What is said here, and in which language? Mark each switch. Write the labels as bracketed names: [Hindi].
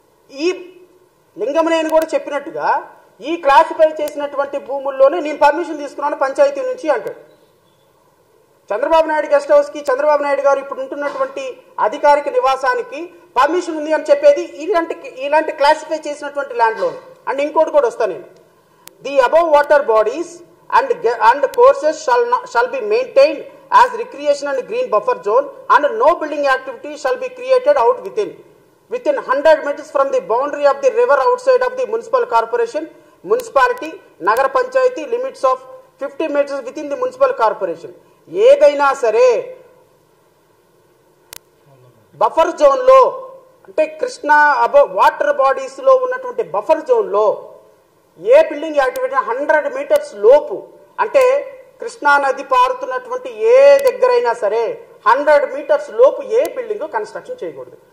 [Telugu] ఈ లింగమనేని కూడా చెప్పినట్టుగా ఈ క్లాసిఫై చేసినటువంటి భూముల్లోనే నేను పర్మిషన్ తీసుకున్నాను పంచాయతీ నుంచి అంటాడు. చంద్రబాబు నాయుడు గెస్ట్ హౌస్కి, చంద్రబాబు నాయుడు గారు ఇప్పుడు ఉంటున్నటువంటి అధికారిక నివాసానికి పర్మిషన్ ఉంది అని చెప్పేది ఇలాంటి క్లాసిఫై చేసినటువంటి ల్యాండ్లోనే. అండ్ ఇంకోటి కూడా వస్తాను నేను. [English] The above water bodies and courses shall be maintained as recreation and green buffer zone and no building activity shall be created out within 100 meters from the boundary of the river outside of the municipal corporation municipality, నగర panchayat limits of 50 meters with in the municipal corporation. [Telugu] ఏదైనా సరే buffer జోన్లో అంటే Krishna water బాడీస్లో ఉన్నటువంటి buffer జోన్లో ఏ building activity 100 metres లోపు అంటే కృష్ణా నది పారుతున్నటువంటి ఏ దగ్గరైనా సరే 100 మీటర్స్ లోపు ఏ బిల్డింగ్ కన్స్ట్రక్షన్ చేయకూడదు.